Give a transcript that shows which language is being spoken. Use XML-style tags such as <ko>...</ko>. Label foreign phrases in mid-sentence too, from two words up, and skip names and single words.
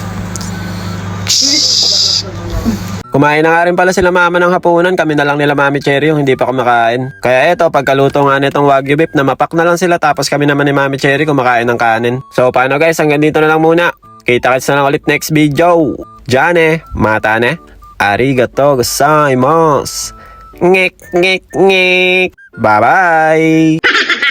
<tl>Kumain na nga rin pala sila mama ng hapunan, kami na lang nila Mami Cherry yung hindi pa kumakain. Kaya eto, pagkaluto nga nitong Wagyu beef, namapak na lang sila tapos kami naman ni Mami Cherry kumakain ng kanin. So paano guys, hanggang dito na lang muna. Kita-kits na lang ulit</tl> <en>next video.</en> <ja>じゃね、またね, ありがとうございます.</ja> <tl>Ngek, ngek, ngek.</tl> <en>Bye-bye.</en>